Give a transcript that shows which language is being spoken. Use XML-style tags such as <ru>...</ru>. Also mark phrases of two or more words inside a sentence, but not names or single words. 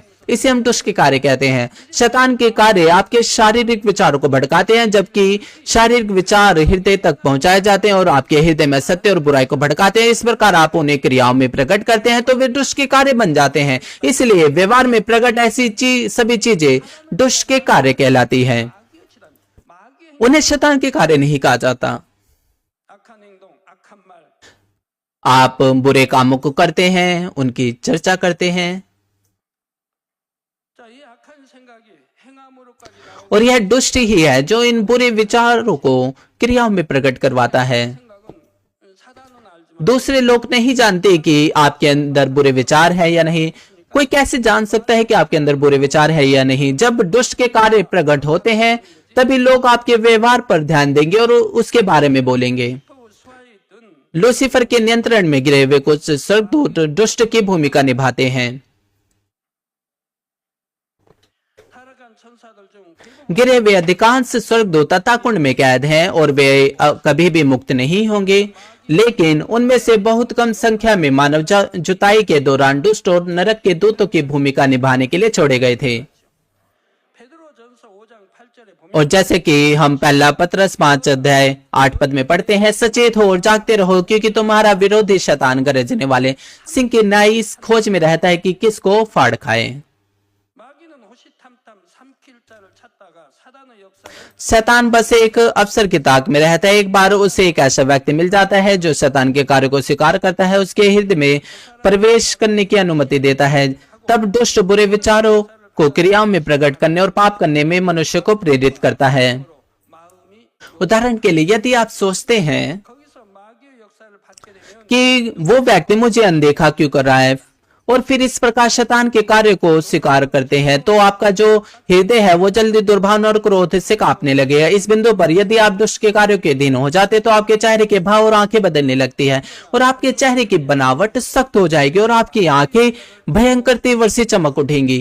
<hi>इसे हम दुष्ट के कार्य कहते हैं। शैतान के कार्य आपके शारीरिक विचारों को भड़काते हैं, जबकि शारीरिक विचार हृदय तक पहुंचाए जाते हैं और आपके हृदय में सत्य और बुराई को भड़काते हैं। इस प्रकार आप उन्हें क्रियाओं में प्रकट करते हैं तो वे दुष्ट के कार्य बन जाते हैं। इसलिए व्यवहार में प्रकट ऐसी सभी चीजें दुष्ट के कार्य कहलाती हैं।</hi> <ko>마귀의</ko> <hi>उन्हें शैतान के कार्य नहीं कहा जाता।</hi> <ko>악한 행동, 악한 말,</ko> <hi>आप बुरे कामों को करते हैं, उनकी चर्चा करते हैं,</hi> <ko>자, 이 악한 생각이 행함으로까지 나오는</ko> <hi>और यह दुष्ट ही है जो इन बुरे विचारों को क्रियाओं में प्रकट करवाता है।</hi> <ko>생각은 사단은 알지만</ko> <hi>दूसरे लोग नहीं जानते कि आपके अंदर बुरे विचार है या नहीं। कोई कैसे जान सकता है कि आपके अंदर बुरे विचार है या नहीं? जब दुष्ट के कार्य प्रकट होते हैं तभी लोग आपके व्यवहार पर ध्यान देंगे और उसके बारे में बोलेंगे।</hi> <ko>또 수하에 든</ko> <hi>लूसीफर के नियंत्रण में गिरे हुए कुछ स्वर्गदूत दुष्ट की भूमिका निभाते हैं।</hi> <ko>타락한 천사들 중 대부분</ko> <hi>गिरे हुए अधिकांश स्वर्गदूत अताकुंड में कैद हैं और वे कभी भी मुक्त नहीं होंगे, लेकिन उनमें से बहुत कम संख्या में मानव जुताई के दौरान दुष्ट और नरक के दूतों की भूमिका निभाने के लिए छोड़े गए थे।</hi> <ko>베드로전서 5장 8절에 보면</ko> <hi>और जैसे कि हम पहला पत्रस 5 अध्याय 8 पद में पढ़ते हैं, सचेत हो और जागते रहो, क्योंकि तुम्हारा विरोधी शैतान गरजने वाले सिंह की नाई इस खोज में रहता है कि किसको फाड़ खाए।</hi> <ko>마귀는 호시탐탐 삼킬 자를 찾다가 사단의 역사를</ko> <hi>शैतान बस एक अवसर की ताक में रहता है। एक बार उसे एक ऐसा व्यक्ति मिल जाता है जो शैतान के कार्य को स्वीकार करता है, उसके हृदय में प्रवेश करने की अनुमति देता है। तब दुष्ट बुरे विचारों को क्रियाओं में प्रकट करने और पाप करने में मनुष्य को प्रेरित करता है।</hi> <ko>마음이</ko> <hi>उदाहरण के लिए यदि आप सोचते हैं</hi> <ko>거기서 마귀의 역사를 받게 되면</ko> <hi>कि वो व्यक्ति मुझे अनदेखा क्यों कर रहा है, और फिर इस प्रकार शैतान के कार्य को स्वीकार करते हैं, तो आपका जो हृदय है वो जल्दी दुर्भावना और क्रोध से कांपने लगेगा। इस बिंदु पर यदि आप दुष्ट के कार्यों के अधीन हो जाते तो आपके चेहरे के भाव और आंखें बदलने लगती है, और आपके चेहरे की बनावट सख्त हो जाएगी, और आपकी आंखें भयंकर तीव्र से चमक उठेंगी।</hi>